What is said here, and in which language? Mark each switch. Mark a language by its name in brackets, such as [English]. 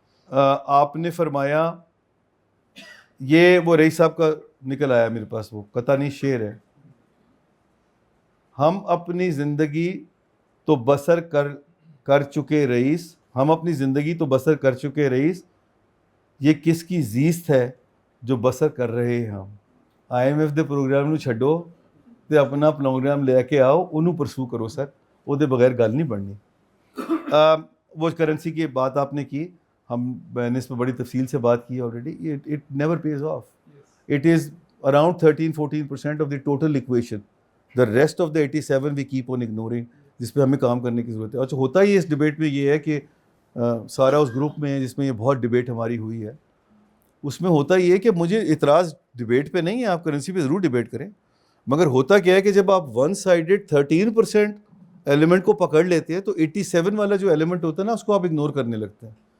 [Urdu] آپ نے فرمایا, یہ وہ رئیس صاحب کا نکل آیا میرے پاس, وہ قطانی شعر ہے, ہم اپنی زندگی تو بسر کر چکے رئیس, ہم اپنی زندگی تو بسر کر چکے رئیس, یہ کس کی زیست ہے جو بسر کر رہے ہیں ہم. [Punjabi] I am F they programme نو چھڈو تے اپنا پروگرام لے کے آؤ, انہوں پرسو کرو سر, وہ دے بغیر گل نہیں بننی. [Urdu] وہ کرنسی کی بات آپ نے کی, میں نے اس میں بڑی تفصیل سے بات کی already. [English] It never pays off. It is around 13-14% of the total equation. The rest of the 87 we keep on ignoring, [Urdu] جس پہ ہمیں کام کرنے کی ضرورت ہے. اچھا, ہوتا ہی اس ڈبیٹ میں یہ ہے کہ سارا اس گروپ میں جس میں یہ بہت ڈبیٹ ہماری ہوئی ہے, اس میں ہوتا یہ ہے کہ مجھے اعتراض ڈبیٹ پہ نہیں ہے, آپ کرنسی پہ ضرور ڈبیٹ کریں, مگر ہوتا کیا ہے کہ جب آپ 1-sided 13% ایلیمنٹ کو پکڑ لیتے ہیں تو 87 والا جو ایلیمنٹ ہوتا ہے نا, اس کو آپ اگنور کرنے لگتے ہیں.